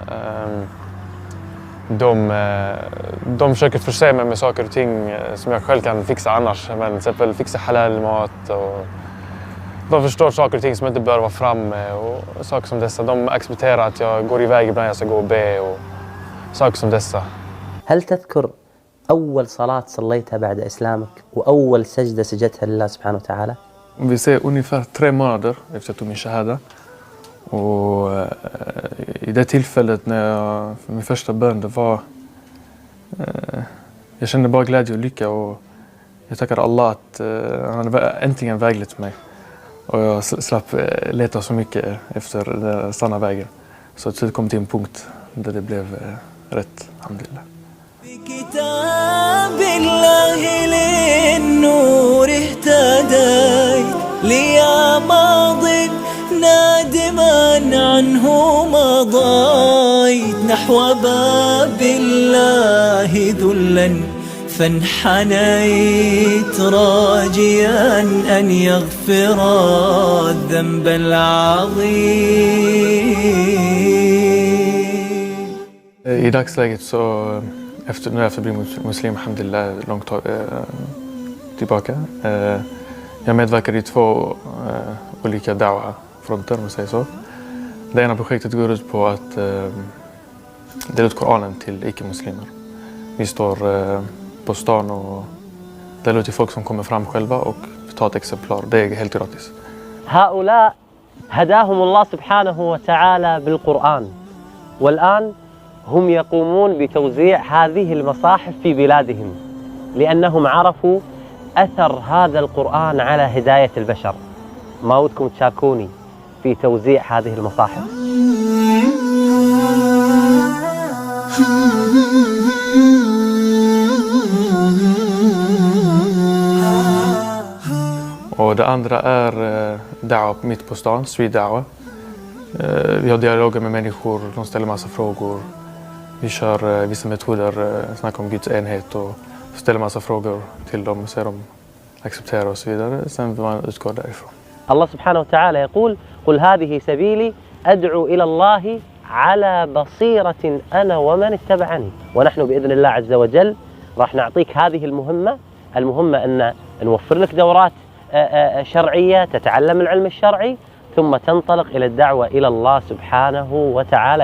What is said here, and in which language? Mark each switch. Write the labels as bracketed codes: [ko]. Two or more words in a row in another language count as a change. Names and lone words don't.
[sv] De försöker förse mig med saker och ting som jag själv kan fixa annars, men till exempel fixa halal-mat, och de förstår saker och ting som inte bör vara framme och saker som dessa. De accepterar att jag går iväg ibland, jag ska gå och be och saker som dessa. [ar] هل تذكر أول صلاة صليتها بعد إسلامك وأول سجدة سجدتها لله سبحانه وتعالى؟ [sv] Vi ser ungefär 3 månader efter att jag tog min shahada. Och i det tillfället när jag, för min första bön, det var... jag kände bara glädje och lycka, och jag tackade Allah att han hade äntligen väglett mig. Och jag slapp leta så mycket efter den stanna vägen. Så att det kom till en punkt där det blev rätt, alhamdulillah. [ar] بكتاب الله للنور اهتديت ليا ماض نادما عنه مضيت نحو باب الله ذلا فانحنيت راجيا أن يغفر الذنب العظيم. [sv] I dagsläget så, efter att bli muslim, alhamdulillah, långt tillbaka. Jag medverkar i 2 olika da'wa-fronter, om man säger så. Det ena projektet går ut på att dela ut Koranen till icke-muslimer. Vi står på stan och delar ut till folk som kommer fram själva och tar ett exemplar. Det är helt gratis. [ar] هؤلاء هداهم الله سبحانه وتعالى بالقرآن، والآن هم يقومون بتوزيع هذه المصاحف في بلادهم لأنهم عرفوا أثر هذا القرآن على هداية البشر. ما ودكم تشاركوني في توزيع هذه المصاحف؟ [sv] Och det andra är da'wa mitt på stan, Street Da'wa. Vi har dialoger med människor, de ställer massa frågor. Vi kör vissa metoder, snackar om Guds enhet och ställer massa frågor till dem, så de accepterar och så vidare. Sen vill man utgå därifrån. [ar] الله سبحانه وتعالى يقول: قل هذه سبيلي أدعو إلى الله على بصيرة أنا ومن اتبعني. ونحن بإذن الله عز وجل راح نعطيك هذه المهمة أن نوفر لك دورات شرعية تتعلم العلم الشرعي، ثم تنطلق إلى الدعوة إلى الله سبحانه وتعالى.